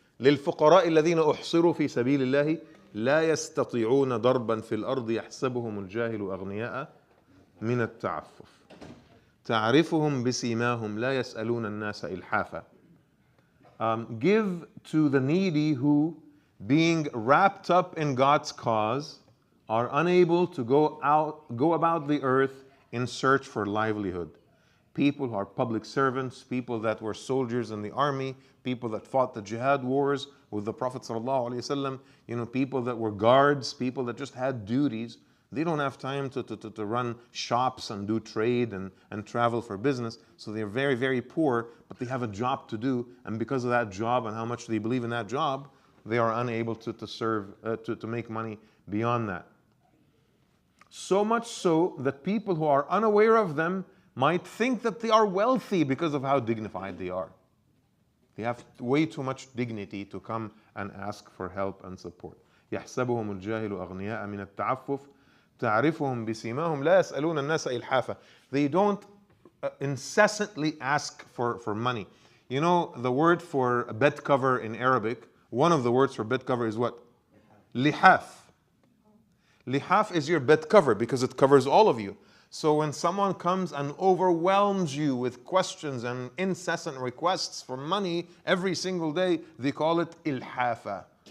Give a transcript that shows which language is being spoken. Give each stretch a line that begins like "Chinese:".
Arabic: للفقراء الذين أحصروا في سبيل الله لا يستطيعون ضربا في الأرض يحسبهم الجاهل أغنياء من التعفف تعرفهم بسيماهم لا يسألون الناس إلحافا.
English: Give to the needy who, being wrapped up in God's cause, are unable to go about the earth in search for livelihood. People who are public servants, people that were soldiers in the army, people that fought the jihad wars with the Prophet ﷺ, people that were guards, people that just had duties. They don't have time to run shops and do trade and travel for business. So they're very, very poor, but they have a job to do. And because of that job and how much they believe in that job, they are unable to serve, to make money beyond that. So much so that people who are unaware of them might think that they are wealthy because of how dignified they are. They have way too much dignity to come and ask for help and support.
Arabic: يحسبهم الجاهل أغنياء من التعفف تعرفهم بسيماهم لا يسألون الناس إلحافا.
English: They don't incessantly ask for money. The word for a bed cover in Arabic, one of the words for bed cover is what? Lihaf. Lihaf is your bed cover because it covers all of you. So when someone comes and overwhelms you with questions and incessant requests for money every single day, they call it ilhafa.